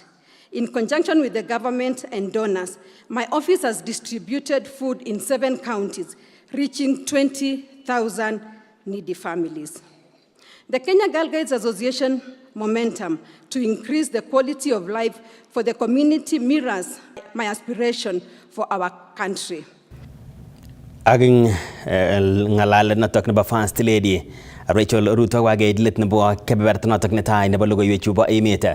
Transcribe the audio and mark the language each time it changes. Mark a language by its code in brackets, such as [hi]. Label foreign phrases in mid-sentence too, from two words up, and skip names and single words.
[en] In conjunction with the government and donors, my office has distributed food in 7 counties, reaching 20,000 needy families. The Kenya Girl Guides Association momentum to increase the quality of life for the community mirrors my aspiration for our country. [kln] Aging ngalalet notok nebo First Lady Rachel Ruto wakeit let nebo kebeberta notok netai nebo logoiwek chubo emet.